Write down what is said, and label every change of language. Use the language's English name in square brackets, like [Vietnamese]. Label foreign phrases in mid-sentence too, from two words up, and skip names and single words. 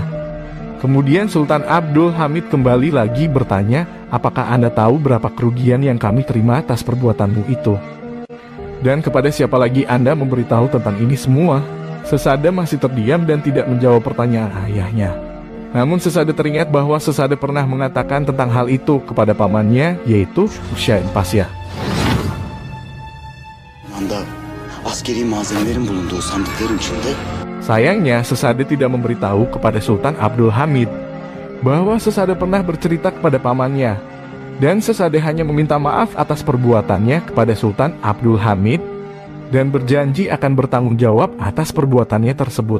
[Indonesian] Kemudian Sultan Abdul Hamid kembali lagi bertanya, apakah Anda tahu berapa kerugian yang kami terima atas perbuatanmu itu? Dan kepada siapa lagi Anda memberitahu tentang ini semua? Sesade masih terdiam dan tidak menjawab pertanyaan ayahnya. Namun Sesade teringat bahwa Sesade pernah mengatakan tentang hal itu kepada pamannya, yaitu Husain Pasha. [Turkish] Askeri malzemelerin bulunduğu sandıkların içinde. [Indonesian] Sayangnya, Sesade tidak memberitahu kepada Sultan Abdul Hamid bahwa Sesade pernah bercerita kepada pamannya, dan Sesade hanya meminta maaf atas perbuatannya kepada Sultan Abdul Hamid dan berjanji akan bertanggung jawab atas perbuatannya tersebut.